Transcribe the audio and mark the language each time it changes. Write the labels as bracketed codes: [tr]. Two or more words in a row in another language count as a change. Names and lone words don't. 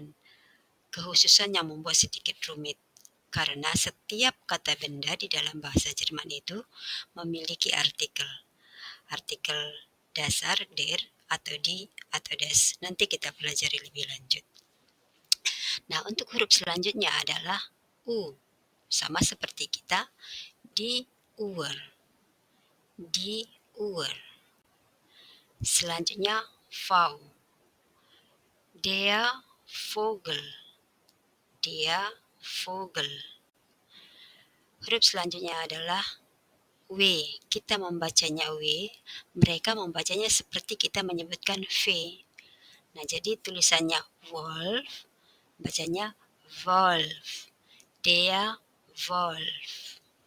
[id] Kekhususan yang membuat sedikit rumit. Karena setiap kata benda di dalam bahasa Jerman itu memiliki artikel. Artikel dasar der atau di atau das. Nanti kita pelajari lebih lanjut. Nah, untuk huruf selanjutnya adalah U. Sama seperti kita di Uhr. Di Uhr. Selanjutnya V. [de] Der Vogel. Der Vogel. [id] Huruf selanjutnya adalah W. Kita membacanya W, mereka membacanya seperti kita menyebutkan V. Nah, jadi tulisannya Wolf, bacanya Wolf. [de] Der Wolf.